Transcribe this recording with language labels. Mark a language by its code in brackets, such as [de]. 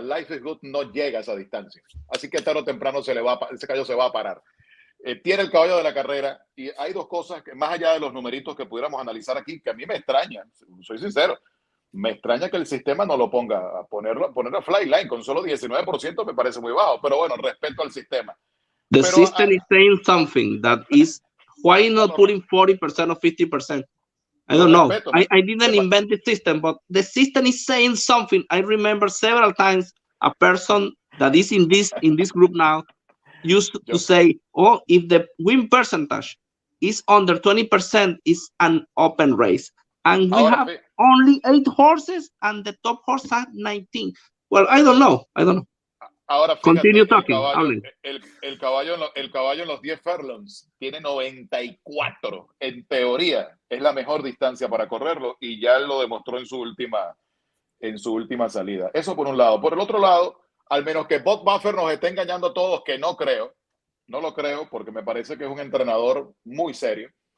[es] Life is Good no llega a esa distancia. Así que tarde o temprano ese caballo se va a parar. Tiene el caballo de la carrera, y hay dos cosas que, más allá de los numeritos que pudiéramos analizar aquí, que a mí me extrañan, soy sincero. Me extraña que el sistema no lo ponga a poner a Flightline con solo 19%, me parece muy bajo, pero bueno, respeto al sistema. [en] The system is saying something that is, why not putting 40% or 50%? I don't know. I didn't invent the system, but the system is saying something. I remember several times a person that is in this group now used to say, oh, if the win percentage is under 20%, it's an open race. And we have only 8 horses and the top horse has 19. Well, I don't know. [es] Ahora, fíjate, [en] continue talking. [es] El caballo en los 10 furlongs tiene 94. En teoría, es la mejor distancia para correrlo, y ya lo demostró en su última salida. Eso por un lado. Por el otro lado, al menos que Bob Buffer nos esté engañando a todos, que no lo creo, porque me parece que es un entrenador muy serio.